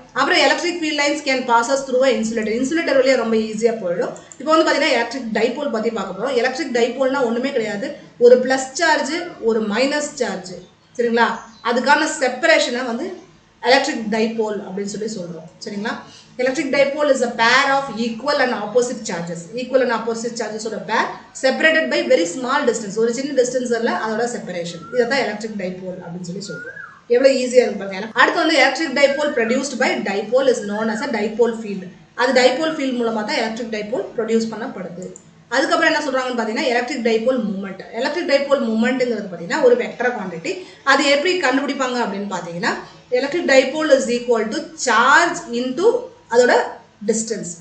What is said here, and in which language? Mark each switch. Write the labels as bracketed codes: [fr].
[en] அப்புறம் electric field lines can passes through insulator. [ta] Insulator வழியாக ரொம்ப ஈஸியாக போயிடும். இப்போ வந்து பார்த்தீங்கன்னா எலக்ட்ரிக் டைபோல் பற்றி பார்க்க போகிறோம். எலக்ட்ரிக் டைபோல்னா ஒன்றுமே கிடையாது, ஒரு ப்ளஸ் சார்ஜ் ஒரு மைனஸ் சார்ஜ். சரிங்களா? அதுக்கான செப்பரேஷனை வந்து எலக்ட்ரிக் டைபோல் அப்படின்னு சொல்லி சொல்கிறோம். சரிங்களா? [en] Electric dipole is a pair of equal and opposite charges. Equal and opposite charges ஓட pair separated by very small distance. [ta] ஒரு சின்ன டிஸ்டன்ஸில் அதோட செப்பரேஷன். இதை தான் எலக்ட்ரிக் டைபோல் அப்படின்னு சொல்லி சொல்கிறோம். எவ்வளோ ஈஸியாக இருப்பாங்க. [en] அடுத்து வந்து electric dipole produced by dipole is known as a dipole field. [ta] அது டைபோல் ஃபீல்டு மூலமாக தான் எலக்ட்ரிக் டைபோல் ப்ரொடியூஸ் பண்ணப்படுது. அதுக்கப்புறம் என்ன சொல்கிறாங்கன்னு பார்த்தீங்கன்னா electric dipole moment. Electric dipole மூமெண்ட்டுங்கிறது பார்த்தீங்கன்னா ஒரு வெக்டர் குவான்டிட்டி. அது எப்படி கண்டுபிடிப்பாங்க அப்படின்னு பார்த்தீங்கன்னா electric dipole is equal to charge into அதோட டிஸ்டன்ஸ்.